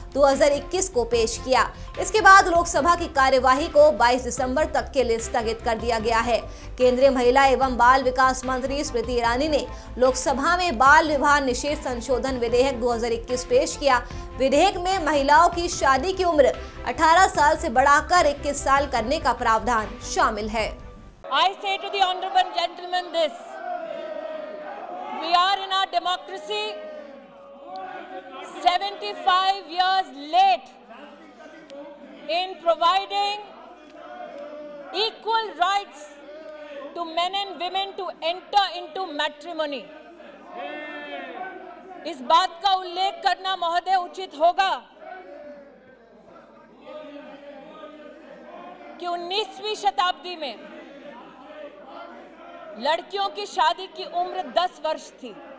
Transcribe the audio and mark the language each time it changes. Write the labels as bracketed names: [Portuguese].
[Hindi] 2021 को पेश किया। इसके बाद लोकसभा की कार्यवाही को 22 दिसंबर तक के लिए स्थगित कर दिया गया है। केंद्रीय महिला एवं बाल विकास मंत्री स्मृति ईरानी ने लोकसभा में बाल विवाह निषेध संशोधन विधेयक 2021 पेश किया। विधेयक में महिलाओं की शादी की उम्र 18 साल से बढ़ाकर 21 साल करने का प्रावधान शामिल है। [English] I say to the honorable gentleman this: we are in our democracy 75 years late in providing equal rights to men and women to enter into matrimony. [Hindi] इस बात का उल्लेख करना महोदय उचित होगा कि 19वीं शताब्दी में लड़कियों की शादी की उम्र 10 वर्ष थी।